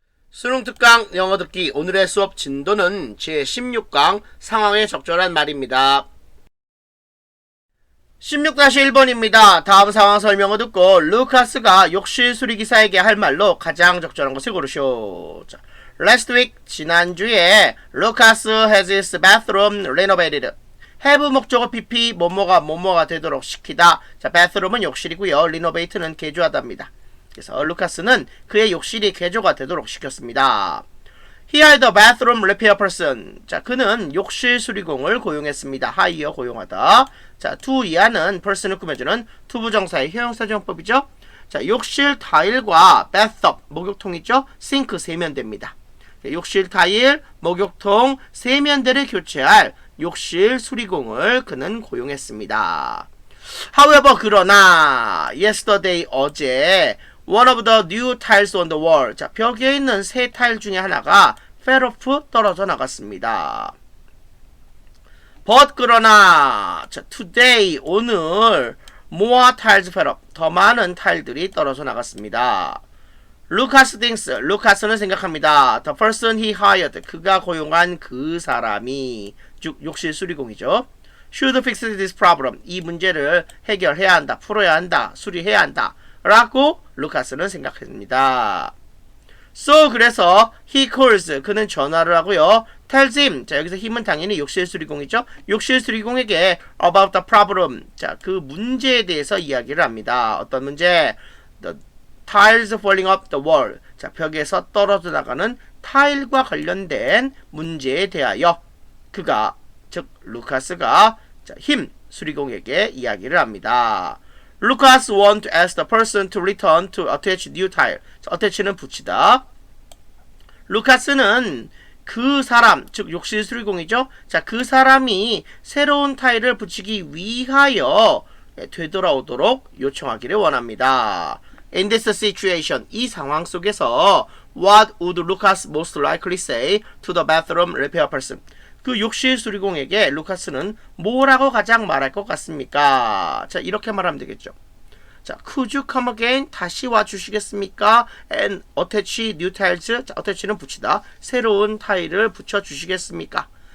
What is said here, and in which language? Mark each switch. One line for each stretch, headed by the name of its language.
Korean: 수능 특강 영어 듣기 오늘의 수업 진도는 제16강 상황에 적절한 말입니다. 16-1번입니다. 다음 상황 설명을 듣고 루카스가 욕실 수리기사에게 할 말로 가장 적절한 것을 고르시오.
English: 자, Last week,
Korean: 지난주에
English: Lucas has his bathroom renovated.
Korean: have 목적어 PP 뭐뭐가 되도록 시키다. 자, bathroom은 욕실이고요. renovate는 개조하다입니다. 그래서 루카스는 그의 욕실이 개조가 되도록 시켰습니다.
English: He hired a bathroom repair person.
Korean: 자, 그는 욕실 수리공을 고용했습니다. hire 고용하다. 자, to 이하는 person을 꾸며주는 투부정사의 형용사정법이죠. 자, 욕실 타일과 bathtub 목욕통이죠. 싱크 세면대입니다. 욕실 타일, 목욕통, 세면대를 교체할 욕실 수리공을 그는 고용했습니다.
English: However,
Korean: 그러나
English: yesterday
Korean: 어제
English: one of the new tiles on the wall.
Korean: 자, 벽에 있는 새 타일 중에 하나가 fell off 떨어져 나갔습니다.
English: But
Korean: 그러나
English: 자, today
Korean: 오늘
English: more tiles fell off.
Korean: 더 많은 타일들이 떨어져 나갔습니다.
English: Lucas thinks,
Korean: 루카스는 생각합니다.
English: The person he hired,
Korean: 그가 고용한 그 사람이, 즉 욕실 수리공이죠.
English: Should fix this problem,
Korean: 이 문제를 해결해야 한다, 풀어야 한다, 수리해야 한다 라고 루카스는 생각합니다. So, 그래서
English: he calls,
Korean: 그는 전화를 하고요. tells him, 자 여기서 힘은 당연히 욕실 수리공이죠. 욕실 수리공에게
English: about the problem,
Korean: 자 그 문제에 대해서 이야기를 합니다. 어떤 문제?
English: The tiles falling up the wall,
Korean: 자 벽에서 떨어져 나가는 타일과 관련된 문제에 대하여 그가, 즉 루카스가 자, 힘 수리공에게 이야기를 합니다.
English: Lucas want to ask the person to return to attach new tile.
Korean: 자, attach는 붙이다. 루카스는 그 사람, 즉 욕실 수리공이죠. 자, 그 사람이 새로운 타일을 붙이기 위하여 되돌아오도록 요청하기를 원합니다.
English: In this situation,
Korean: 이 상황 속에서
English: What would Lucas most likely say to the bathroom repair person?
Korean: 그 욕실 수리공에게 루카스는 뭐라고 가장 말할 것 같습니까? 자, 이렇게 말하면 되겠죠.
English: 자, could you come again?
Korean: 다시 와주시겠습니까?
English: And attach new tiles.
Korean: 자, attach는 붙이다. 새로운 타일을 붙여주시겠습니까?